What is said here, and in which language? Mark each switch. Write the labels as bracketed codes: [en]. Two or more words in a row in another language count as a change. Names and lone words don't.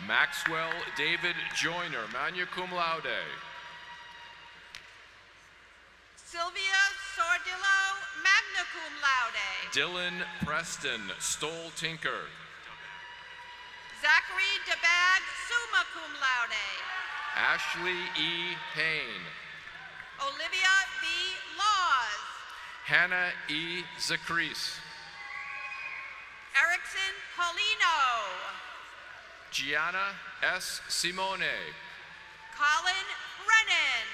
[en] Maxwell David Joyner, [la] magna cum laude. [en] Sylvia Sordillo, [la] magna cum laude. [en] Dylan Preston, Stoll Tinker. Zachary DeBag, [la] summa cum laude. [en] Ashley E. Payne. Olivia B. Laws. Hannah E. Zacris. Erickson Paulino. Gianna S. Simone. Colin Brennan.